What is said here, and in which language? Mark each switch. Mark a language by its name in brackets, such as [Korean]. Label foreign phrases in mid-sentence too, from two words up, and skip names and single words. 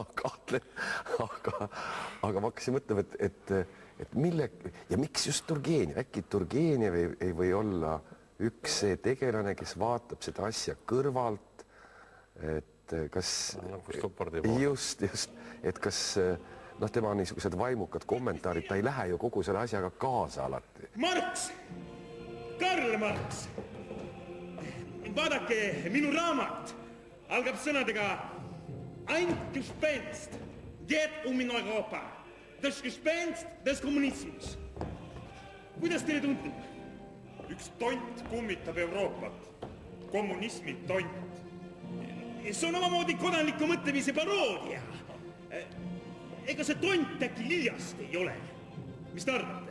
[Estonian] kahtlen, aga ma hakkasin mõtlema, et mille, ja miks just Turgenev, äkki Turgenev ei või olla üks see tegelane, kes vaatab seda asja kõrvalt, et kas just, et kas noh, tema niisugused vaimukad kommentaarid, ta ei lähe ju kogu selle asjaga kaasa alati. Marx! Karl Marx! Vaadake, minu raamat algab sõnadega [German] Ein Gespenst geht in Europa. Das Gespenst des Kommunismus. [Estonian] Kuidas teile tundub? Üks tont kummitab Euroopat. Kommunismi tont. See on omamoodi kodanliku mõtlemise paroodia. Ega see tont äkki liiast ei ole? Mis te arvate?